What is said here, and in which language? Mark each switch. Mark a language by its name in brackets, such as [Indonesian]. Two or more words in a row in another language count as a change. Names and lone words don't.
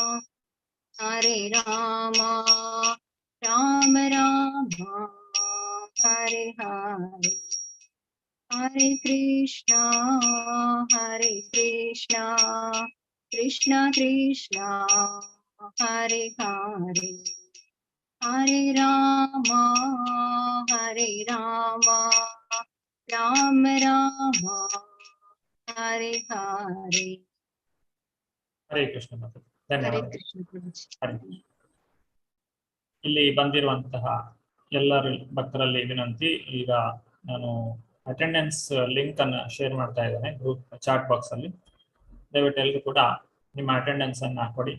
[Sanskrit] ರಾಮ ರಾಮ ಹರೇ ಹರೇ ಹರೇ ಕೃಷ್ಣ ಕೃಷ್ಣ ಕೃಷ್ಣ ಹರೇ ಹರೇ ಹರೇ ರಾಮ ರಾಮ ರಾಮ ಹರೇ ಹರೇ. ಹರೇ ಕೃಷ್ಣ ಮಾತಾಜಿ, ಹರೇ [Kannada] ಧನ್ಯವಾದ. ಕೃಷ್ಣ ಪ್ರಭುಜಿ. [Sanskrit] ಹರೇ ಕೃಷ್ಣ. [Kannada] ಇಲ್ಲಿ ಬಂದಿರುವಂತಹ ಎಲ್ಲರ ಭಕ್ತರಲ್ಲಿ ವಿನಂತಿ, ಈಗ ನಾನು [English] attendance link [Kannada] ಅನ್ನ ಶೇರ್ ಮಾಡ್ತಾ ಇದ್ದೇನೆ [English] group chat box [Kannada] ಅಲ್ಲಿ. ದಯವಿಟ್ಟು ಎಲ್ಲರೂ ಕೂಡ ನಿಮ್ಮ ಅಟೆಂಡೆನ್ಸ್ ಅನ್ನ ಕೊಡಿ.